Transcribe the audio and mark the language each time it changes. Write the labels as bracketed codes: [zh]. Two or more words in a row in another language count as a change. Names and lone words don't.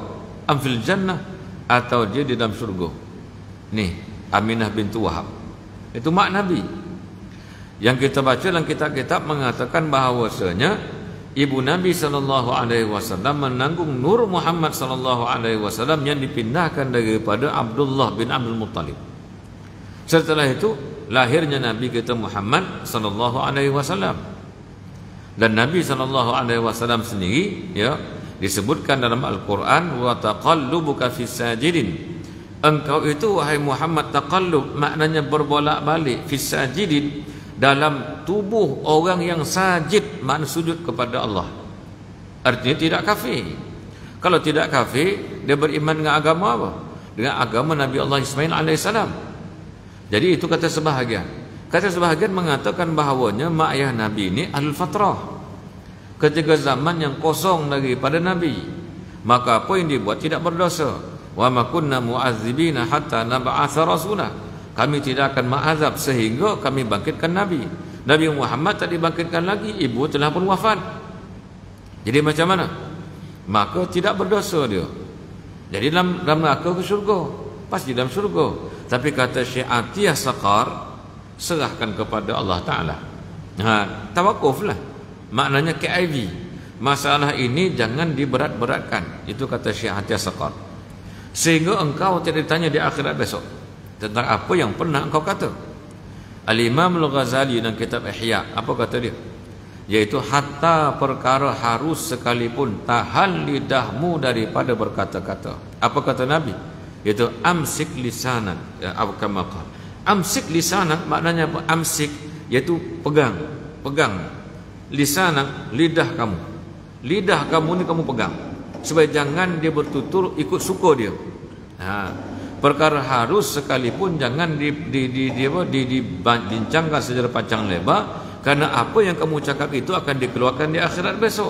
[ar] أم في الجنة? [ms] Atau dia di dalam surga? Ni Aminah bintu Wahab. Itu mak Nabi. Yang kita baca dalam kitab-kitab mengatakan bahawasanya ibu Nabi SAW menanggung Nur Muhammad SAW yang dipindahkan daripada Abdullah bin Abdul Muttalib. Setelah itu lahirnya Nabi kita Muhammad SAW. Dan Nabi SAW sendiri ya disebutkan dalam Al-Quran, [ar] وتقلبك في الساجدين. [ms] Engkau itu wahai Muhammad, taqallub maknanya berbolak-balik, [ar] في الساجدين [ms] dalam tubuh orang yang sajid, makna sujud kepada Allah. Artinya tidak kafir. Kalau tidak kafir, dia beriman dengan agama apa? Dengan agama Nabi Allah Ismail alaihissalam. Jadi itu kata sebahagian. Kata sebahagian mengatakan bahawanya mak ayah Nabi ini [ar] أهل الفترة, [ms] ketika zaman yang kosong daripada Nabi, maka apa yang dibuat tidak berdosa. [ar] وما كنا معذبين حتى نبعث رسولا. [ms] Kami tidak akan mengazab sehingga kami bangkitkan Nabi. Nabi Muhammad tak dibangkitkan lagi, ibu telah pun wafat. Jadi macam mana? Maka tidak berdosa dia. Jadi dalam neraka ke syurga, pasti dalam syurga. Tapi kata Syekh Atiyah Saqar, serahkan kepada Allah Ta'ala. Tawakuflah. Maknanya KIV. Masalah ini jangan diberat-beratkan. Itu kata Syekh Atiyah Saqar. Sehingga engkau tidak ditanya di akhirat besok tentang apa yang pernah engkau kata. Al-Imam Al-Ghazali dalam kitab Ihya, apa kata dia? Yaitu hatta perkara harus sekalipun tahan lidahmu daripada berkata-kata. Apa kata Nabi? Yaitu [ar] أمسك لسانا. أمسك لسانك [ms] maknanya apa? Amsik iaitu pegang, lisanak lidah kamu. Lidah kamu ni kamu pegang supaya jangan dia bertutur ikut suka dia. Perkara harus sekalipun jangan dibincangkan secara panjang lebar, karena apa yang kamu cakap itu akan dikeluarkan di akhirat besok.